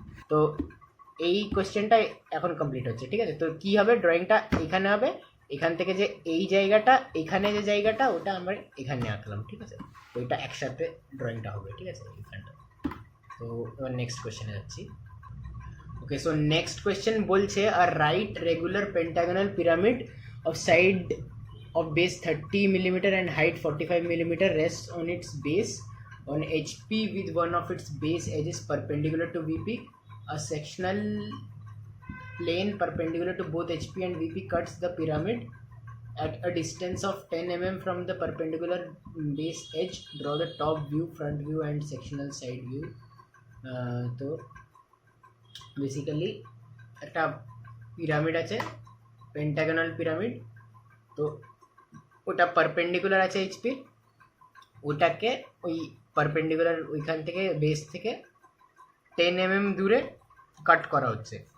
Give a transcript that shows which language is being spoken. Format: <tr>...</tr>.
<bn>তো এই কোয়েশ্চেনটা এখন কমপ্লিট হচ্ছে, ঠিক আছে। তো কী হবে, ড্রয়িংটা এখানে হবে, এখান থেকে যে এই জায়গাটা, এখানে যে জায়গাটা ওটা আমরা এখানে আঁকলাম, ঠিক আছে। তো এটা একসাথে ড্রয়িংটা হবে, ঠিক আছে, এখানটা। তো এবার নেক্সট কোয়েশ্চেনে যাচ্ছি।</bn> <en>okay, so next question</en> <bn>বলছে</bn> <en>আর right regular pentagonal pyramid of side of base 30 mm and height 45 mm rests on its base on HP with one of its base edges perpendicular to VP. A sectional plane perpendicular to both HP and VP cuts the pyramid at a distance of 10 mm from the perpendicular base edge, draw the top view, front view and sectional side view.</en> <bn>তো basically একটা pyramid আছে, পেন্টাগনাল pyramid. তো ওটা perpendicular আছে HP, ওটাকে ওই perpendicular ওইখান থেকে বেস থেকে 10 mm দূরে কাট করা হচ্ছে।</bn>